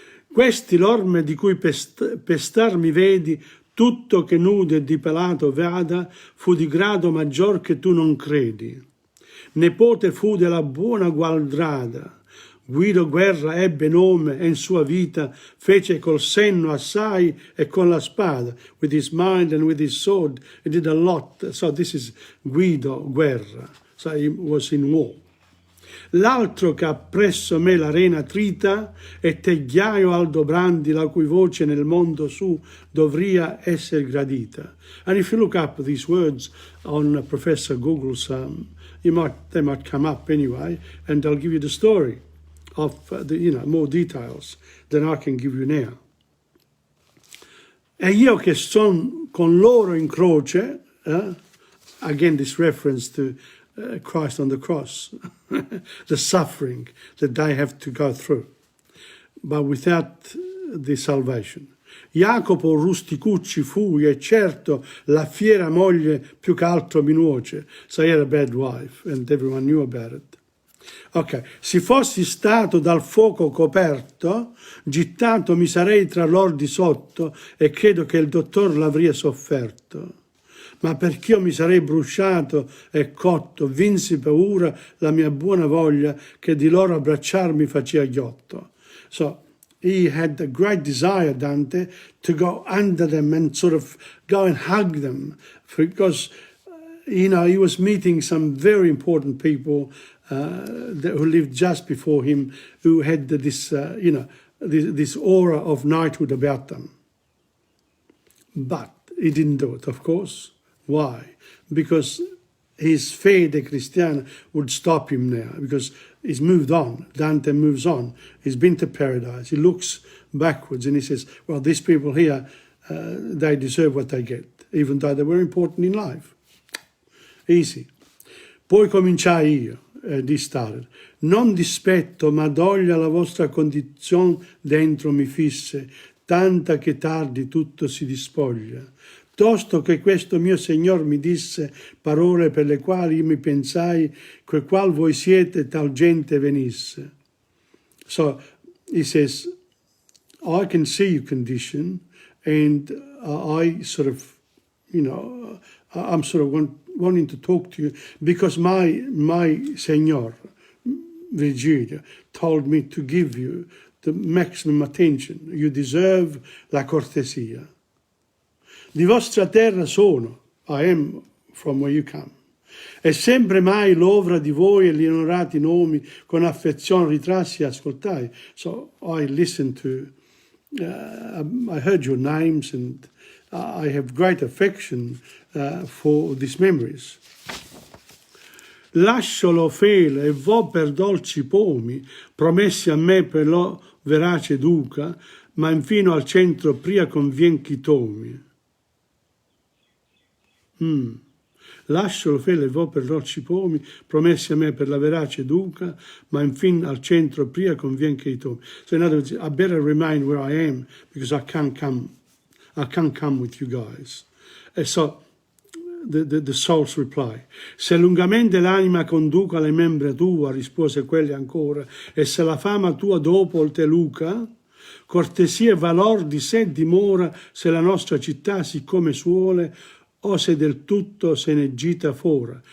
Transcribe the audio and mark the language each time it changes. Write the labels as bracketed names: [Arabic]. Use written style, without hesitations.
[Italian] Questi l'orme di cui pestar mi vedi, tutto che nudo e di pelato vada, fu di grado maggior che tu non credi. Nepote fu della buona Gualdrada. Guido Guerra ebbe nome e in sua vita fece col senno assai e con la spada. [English] With his mind and with his sword, he did a lot. So this is Guido Guerra. So he was in war. [Italian] L'altro che appresso me l'arena trita e Tegghiaio Aldobrandi, la cui voce nel mondo su dovria essere gradita. [English] And if you look up these words on Professor Google's, they might come up anyway, and I'll give you the story of more details than I can give you now. [Italian] E io che son con loro in croce, [English] again this reference to Christ on the cross, the suffering that they have to go through, but without the salvation. [Italian] Jacopo Rusticucci fui e certo la fiera moglie più che altro mi nuoce. [English] So he had a bad wife and everyone knew about it. [Italian] Ok, se fossi stato dal fuoco coperto, gittato mi sarei tra loro di sotto e credo che il dottor l'avria sofferto. Ma perch'io mi sarei bruciato e cotto, vinsi paura la mia buona voglia che di loro abbracciarmi faceva ghiotto. [English] So he had a great desire, Dante, to go under them and sort of go and hug them, because he was meeting some very important people who lived just before him, who had this this aura of knighthood about them. But he didn't do it, of course. Why? Because his [Italian] fede cristiana [English] would stop him now, because he's moved on. Dante moves on. He's been to paradise. He looks backwards and he says, well, these people here, they deserve what they get, even though they were important in life. Easy. [Italian] Poi cominciai io, di started. Non dispetto, ma doglia la vostra condizione dentro mi fisse, tanta che tardi tutto si dispoglia. Tosto che questo mio Signor mi disse parole per le quali io mi pensai che qual voi siete tal gente venisse. [English] So he says, I can see your condition, and I sort of, I'm sort of wanting to talk to you because my Signor, Virgilio, told me to give you the maximum attention. You deserve [Italian] la cortesia. Di vostra terra sono, [English] I am from where you come, [Italian] e sempre mai l'ovra di voi e gli onorati nomi con affezione ritrassi e ascoltai. [English] So I listened to, I heard your names, and I have great affection for these memories. [Italian] Lascio lo fele e vo per dolci pomi, promessi a me per lo verace duca, ma infino al centro pria convien chi tomi. Lascio lo fele e vo per dolci pomi, promessi a me per la verace duca, ma infine al centro pria convien che i tomi. [English] So in other words, I better remain where I am because I can't come with you guys. And so the soul's reply. [Italian] Se lungamente l'anima conduca le membra tua, rispose quelli ancora, e se la fama tua dopo te luca, cortesia e valor di sé dimora se la nostra città siccome suole, o se del tutto se ne gita fora.